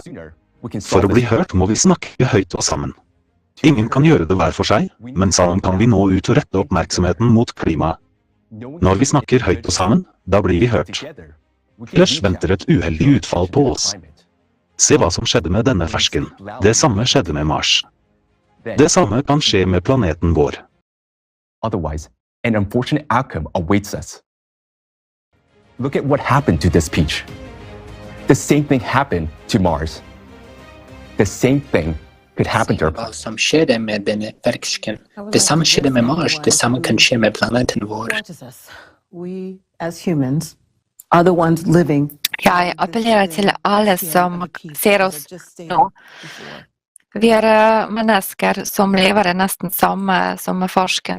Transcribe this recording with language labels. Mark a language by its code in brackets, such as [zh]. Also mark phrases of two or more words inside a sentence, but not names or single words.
[no] For å bli hørt må vi snakke høyt og sammen. Ingen kan gjøre det hver for seg, men sammen kan vi nå ut og rette oppmerksomheten mot klimaet. Når vi snakker høyt og sammen, da blir vi hørt. Ellers venter et uheldig utfall på oss. Se hva som skjedde med denne fersken. Det samme skjedde med Mars. Det samme kan skje med planeten vår. [en] Otherwise, an unfortunate outcome awaits us. Look at what happened to this peach. The same thing happened to Mars. The same thing could happen to [no] hva som skjedde med denne fersken. Det samme skjedde med Mars, det samme kan skje med planeten vår. Jeg appellerer til alle som ser oss nå. Vi er mennesker som lever nesten samme som fersken.